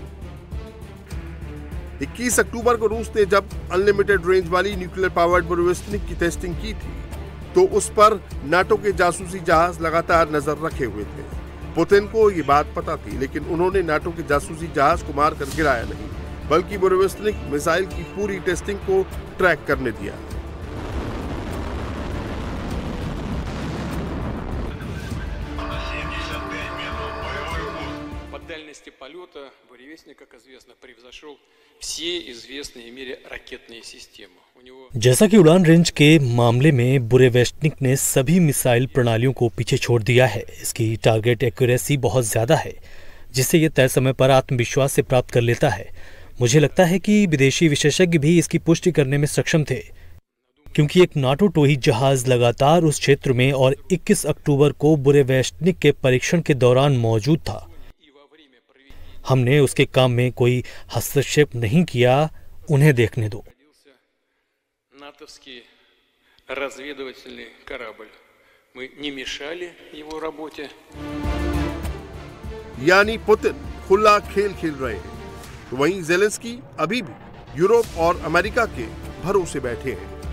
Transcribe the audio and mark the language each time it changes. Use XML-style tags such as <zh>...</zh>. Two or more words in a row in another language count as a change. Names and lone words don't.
<hi>21 अक्टूबर को रूस ने जब</hi> <en>unlimited range</en> <hi>वाली</hi> <en>nuclear powered</en> <hi>बुरेवेस्टनिक की टेस्टिंग की थी तो उस पर नाटो के जासूसी जहाज लगातार नजर रखे हुए थे। पुतिन को ये बात पता थी, लेकिन उन्होंने नाटो के जासूसी जहाज को मारकर गिराया नहीं, बल्कि बुरेवेस्टनिक मिसाइल की पूरी टेस्टिंग को ट्रैक करने दिया।</hi> <ru>полета буревестник, как известно, превзошел все известные в мире ракетные системы.</ru> <hi>जैसा कि उड़ान रेंज के मामले में बुरेवेस्टनिक ने सभी मिसाइल प्रणालियों को पीछे छोड़ दिया है। इसकी</hi> <en>target accuracy</en> <hi>बहुत ज्यादा है, जिससे यह तय समय पर आत्मविश्वास से प्राप्त कर लेता है। मुझे लगता है कि विदेशी विशेषज्ञ भी इसकी पुष्टि करने में सक्षम थे, क्योंकि एक नाटो टोही जहाज लगातार उस क्षेत्र में और 21 अक्टूबर को बुरेवेस्टनिक के परीक्षण के दौरान मौजूद था। हमने उसके काम में कोई हस्तक्षेप नहीं किया। उन्हें देखने दो।</hi> <ru>натовский разведывательный корабль. Мы не мешали его работе.</ru> <hi>यानी पुतिन खुला खेल खेल रहे हैं, तो वहीं ज़ेलेंस्की अभी भी यूरोप और अमेरिका के भरोसे बैठे हैं।</hi>